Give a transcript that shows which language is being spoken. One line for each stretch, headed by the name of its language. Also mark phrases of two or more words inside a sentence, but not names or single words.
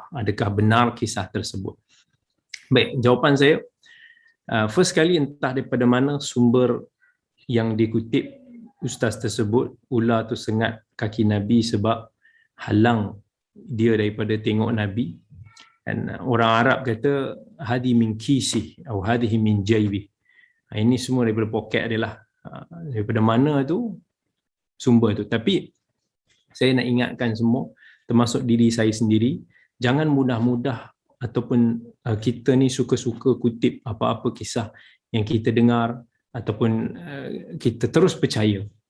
Malay: Adakah benar kisah tersebut? Baik, jawapan saya, first kali entah daripada mana sumber yang dikutip ustaz tersebut, ular tu sengat kaki Nabi sebab halang dia daripada tengok Nabi. Dan orang Arab kata
Arabic: هذا من كيسي
Malay: atau
Arabic: هذه من جيبي.
Malay: Ini semua daripada poket dia lah. Daripada mana tu sumber tu. Tapi saya nak ingatkan semua, termasuk diri saya sendiri, jangan mudah-mudah ataupun kita ni suka-suka kutip apa-apa kisah yang kita dengar ataupun kita terus percaya.